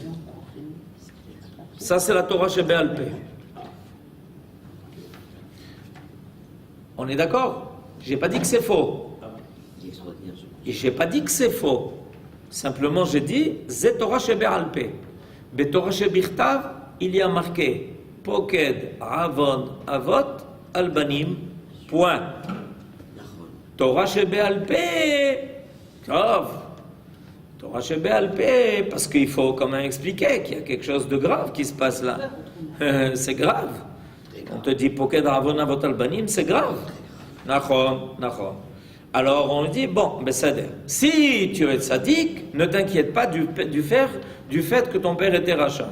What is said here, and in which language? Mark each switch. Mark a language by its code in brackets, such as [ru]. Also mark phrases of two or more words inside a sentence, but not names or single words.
[fr] Ça, c'est la [he] תורה שבעל פה. [fr] On est d'accord? J'ai pas dit que c'est faux. Et j'ai pas dit que c'est faux. Simplement, j'ai dit [he] זה תורה שבעל פה. בתורה שבכתב, [fr] il y a marqué [he] פוקד עוון אבות על בנים. [fr] Point. [he] תורה שבעל פה. Grave. תורה שבעל פה, [fr] parce qu'il faut quand même expliquer qu'il y a quelque chose de grave qui se passe là. C'est grave. On te dit [he] פוקד עוון אבות על בנים, [fr] c'est grave. Nachon. Alors on dit, bon, ben ça si tu es tzaddik, ne t'inquiète pas du fait que ton père était rachat.